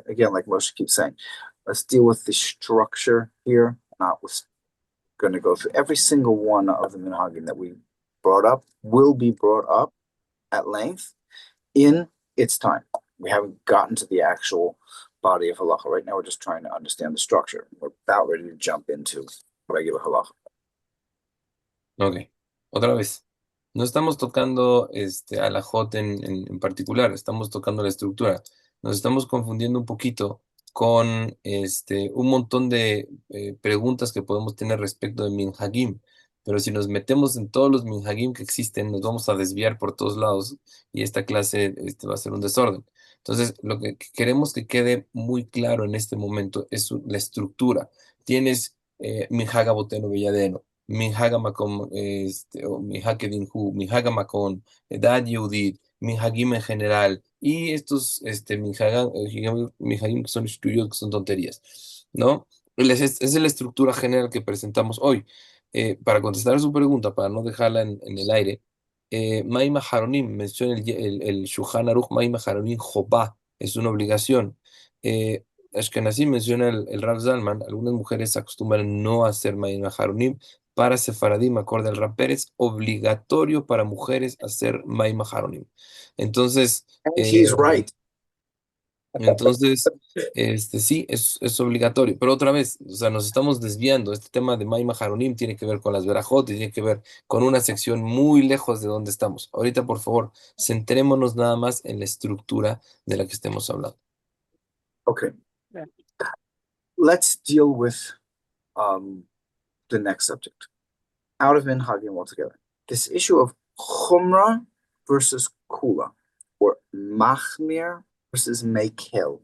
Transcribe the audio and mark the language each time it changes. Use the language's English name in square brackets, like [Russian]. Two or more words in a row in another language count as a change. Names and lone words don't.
[English] Again, like Moshe keeps saying, let's deal with the structure here, not with going to go through every single one of the minhagim that we brought up will be brought up at length in its time. We haven't gotten to the actual body of halacha. Right now, we're just trying to understand the structure. We're about ready to jump into regular halacha. [Spanish] Ok, otra vez. No estamos tocando alajot en particular, estamos tocando la estructura. Nos estamos confundiendo un poquito con un montón de preguntas que podemos tener respecto de minhagim. Pero si nos metemos en todos los minhagim que existen, nos vamos a desviar por todos lados y esta clase va a ser un desorden. Entonces, lo que queremos que quede muy claro en este momento es la estructura. Tienes [Hebrew] מנהג אבותינו בידינו, מנהג מקום, [Spanish] o [Hebrew] מנהג כדינו, מנהג מקום, דת יהודית, [Spanish] minhagim en general, y estos minhagim que son estudios, que son tonterías, ¿no? Esa es la estructura general que presentamos hoy. Para contestar a su pregunta, para no dejarla en el aire, [Hebrew] מים אחרונים [Spanish] menciona el Shulchan Aruch, [Hebrew] מים אחרונים חובה, [Spanish] es una obligación. Ashkenazi menciona el Rav Zalman, algunas mujeres acostumbran no hacer [Hebrew] מים אחרונים. [Spanish] Para Sefaradim, acorde al Rav Pérez, obligatorio para mujeres hacer [Hebrew] מים אחרונים. [Spanish] Entonces, [English] And he's right. [Spanish] entonces, sí, es obligatorio. Pero otra vez, o sea, nos estamos desviando. Este tema de [Hebrew] מים אחרונים [Spanish] tiene que ver con las verajot y tiene que ver con una sección muy lejos de donde estamos. Ahorita, por favor, centrémonos nada más en la estructura de la que estemos hablando. [English] Okay. Let's deal with the next subject. Out of minhagim altogether. This issue of chumrah versus kula, or machmir versus mekel.